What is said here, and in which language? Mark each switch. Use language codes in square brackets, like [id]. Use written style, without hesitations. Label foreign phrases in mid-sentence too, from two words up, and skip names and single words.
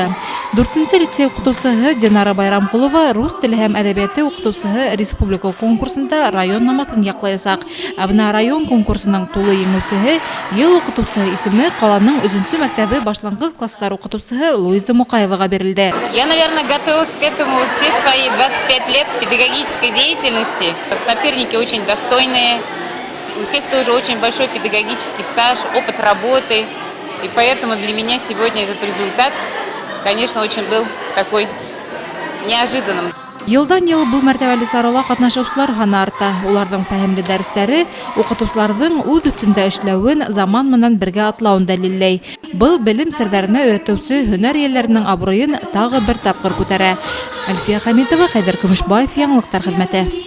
[ba] 4-нсе лицей уҡытыусыһы Динара Байрамҡулова, рус теле һәм әҙәбиәте уҡытыусыһы республика конкурсында район намаҫын яҡлаясаҡ. Ә бына район конкурсының тулы еңеүсеһе, йыл уҡытыусыһы исеме ҡаланың 3-нсе мәктәбе башланғыс кластар уҡытыусыһы Луиза Муҡаеваға бирелде. [ru] Я, наверное, готовилась к этому все свои 25 лет педагогической деятельности. Соперники очень достойные, у всех тоже очень большой педагогический стаж, опыт работы. И поэтому для меня сегодня этот результат, конечно, очень был такой неожиданным. [ba] Йылдан-йыл был мәртәбәле сарала ҡатнашыусылар һаны арта. Уларҙың фәһемле дәрестәре уҡытыусыларҙың үҙ өҫтөндә эшләүен, заман менән бергә атлауын дәлилләй. Был белем серҙәренә өйрәтеүсе һөнәр йәлләренең абруйын тағы бер тапҡыр күтәрә. Әлфиә Хәмитова, Хәйҙәр Көмөшбаев, Яңылыҡтар хеҙмәте.